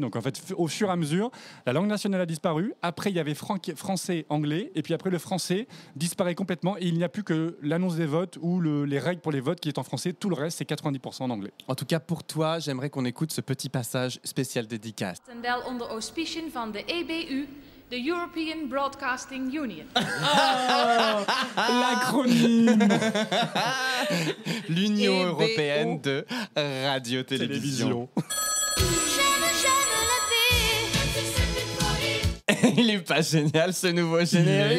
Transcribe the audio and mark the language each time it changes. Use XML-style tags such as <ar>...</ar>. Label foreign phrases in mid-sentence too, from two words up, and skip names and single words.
<fr>Donc en fait, au fur et à mesure, la langue nationale a disparu. Après, il y avait français, anglais, et puis après, le français disparaît complètement et il n'y a plus que l'annonce des votes ou les règles pour les votes qui est en français. Tout le reste, c'est 90% en anglais. En tout cas pour toi, j'aimerais qu'on écoute ce petit passage spécial dédicace.</fr> <nl>En wel onder auspiciën van de EBU, de</nl> <en>European Broadcasting Union.</en> <fr>L'acronyme L'Union EBO. européenne de radio-télévision. Il est pas génial ce nouveau</fr>